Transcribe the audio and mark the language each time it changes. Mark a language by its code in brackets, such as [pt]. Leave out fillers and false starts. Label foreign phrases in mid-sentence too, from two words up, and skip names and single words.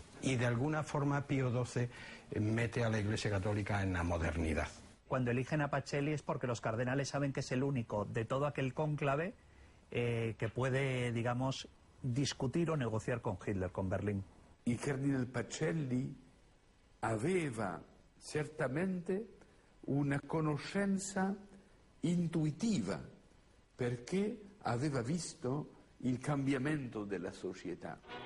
[es] Y de alguna forma Pío XII mete a la Iglesia Católica en la modernidad. Cuando eligen a Pacelli es porque los cardenales saben que es el único de todo aquel cónclave que puede, digamos, discutir o negociar con Hitler, con Berlín. [it] Il cardinal Pacelli aveva certamente una conoscenza intuitiva perché aveva visto il cambiamento della società.